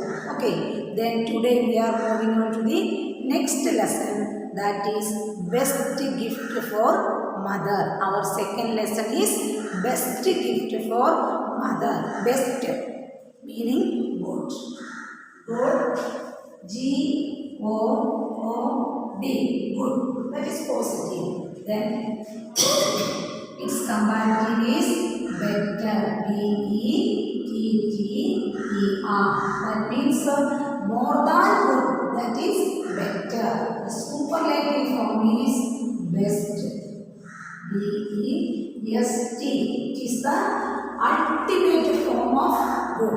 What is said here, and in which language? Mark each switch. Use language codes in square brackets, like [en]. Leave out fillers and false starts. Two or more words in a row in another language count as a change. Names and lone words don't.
[en] Okay, then today we are moving on to the next lesson, that is best gift for mother. Our second lesson is best gift for mother. Best meaning good. Good. G-O-O-D. Good. That is positive. Then its comparative is better. B-E-T-T-E-R. That means more than good. That is better. The superlative form is best. B-E-S-T. It is the ultimate form of good.